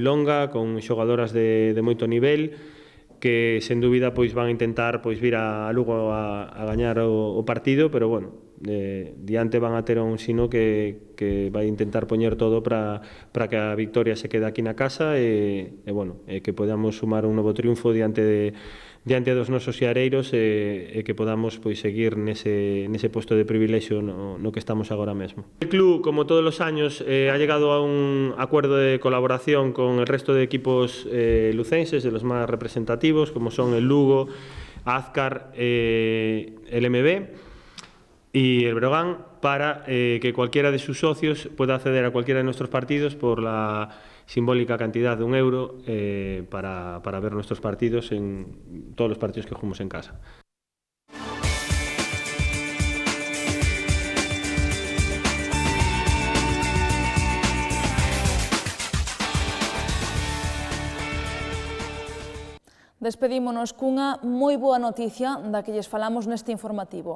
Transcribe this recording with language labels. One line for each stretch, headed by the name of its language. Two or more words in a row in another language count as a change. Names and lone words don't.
Galician: longa, con xogadoras de moito nivel, que sen dúbida pois van a intentar pois vir a Lugo a gañar o partido, pero bueno, diante van a ter un Sino que vai intentar poñer todo para que a victoria se quede aquí na casa e bueno, que podamos sumar un novo triunfo diante dos nosos xareiros e que podamos pois seguir nese posto de privilexio no que estamos agora mesmo.
Spanish: El club, como todos los años, ha llegado a un acuerdo de colaboración con el resto de equipos lucenses, de los más representativos, como son el Lugo, Azcar, el MB y el Breogán, para que cualquiera de sus socios pueda acceder a cualquiera de nuestros partidos por la simbólica cantidad de €1 para ver nuestros partidos en todos los partidos que jugamos en casa.
Galician: Despedímonos cunha moi boa noticia da que lles falamos neste informativo.